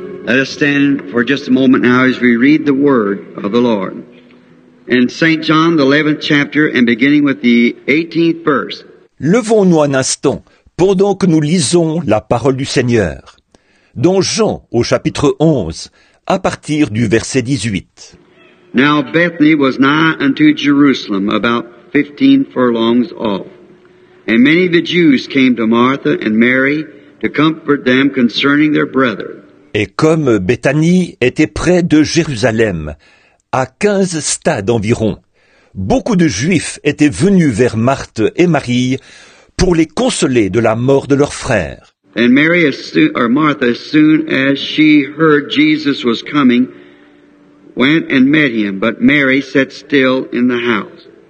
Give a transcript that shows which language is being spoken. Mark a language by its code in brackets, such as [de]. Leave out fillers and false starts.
[en] Let us stand for just a moment now as we read the Word of the Lord. In St. John, the 11th chapter, and beginning with the 18th verse. [fr] Levons-nous un instant pendant que nous lisons la parole du Seigneur. Dans Jean, au chapitre 11, à partir du verset 18. [en] Now Bethany was nigh unto Jerusalem, about 15 furlongs off. And many of the Jews came to Martha and Mary to comfort them concerning their brother. [fr] Et comme Béthanie était près de Jérusalem, à 15 stades environ, beaucoup de Juifs étaient venus vers Marthe et Marie pour les consoler de la mort de leur frère. [en] And Martha, as soon as she heard Jesus was coming, went and met him, but Mary sat still in the house.